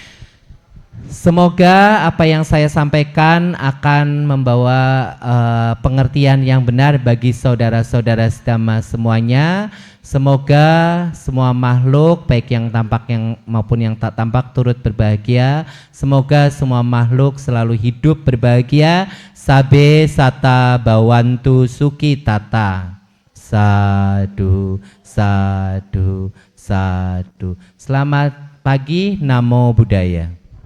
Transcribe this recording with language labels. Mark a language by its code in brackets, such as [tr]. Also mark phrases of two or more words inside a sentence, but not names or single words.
[id] Semoga apa yang saya sampaikan akan membawa pengertian yang benar bagi saudara-saudara sedama semuanya. Semoga semua makhluk baik yang tampak maupun yang tak tampak turut berbahagia. Semoga semua makhluk selalu hidup berbahagia. [pi] Sabe sata bawantu suki tata. Sadu, sadu, sadu. [id] Selamat pagi, [pi] Namo Buddhaya.